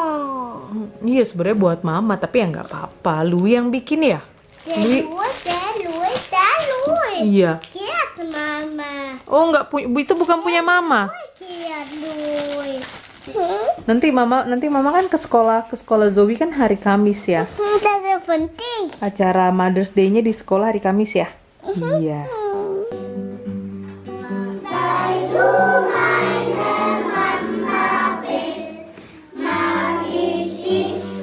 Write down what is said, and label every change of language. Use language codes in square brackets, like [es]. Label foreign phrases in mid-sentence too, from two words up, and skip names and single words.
[id] Iya, sebenarnya buat Mama, tapi ya nggak apa-apa. Louis yang bikin ya. Louis. Iya. Kiat Mama. Oh, itu bukan punya Mama. Kiat Louis. Nanti Mama kan ke sekolah Zoe kan hari Kamis ya. [de] Das ist penting. [id] Acara Mother's Day-nya di sekolah hari Kamis ya. Iya. [de] Meine Mama bist, mag ich dich